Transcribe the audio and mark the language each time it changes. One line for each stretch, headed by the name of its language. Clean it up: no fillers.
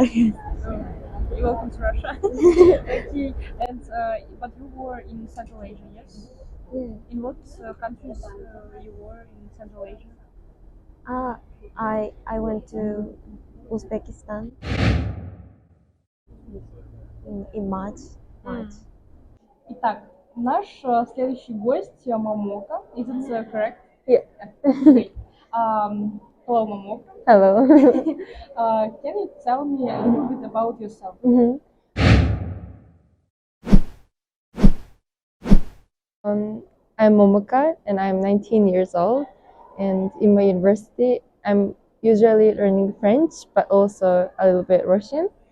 English: You're welcome to Russia. Okay, and but you were in Central Asia, yes? Yeah. In what countries you were in Central Asia? I went to Uzbekistan in March.
Russian: Итак, наш следующий гость Момока.
English: Is it correct? Yeah. Great. Hello, Momo. Hello. Can you tell me a little bit about yourself? Mhm. I'm Momoka and I'm 19 years old. And in my university, I'm usually learning French, but also a little bit Russian.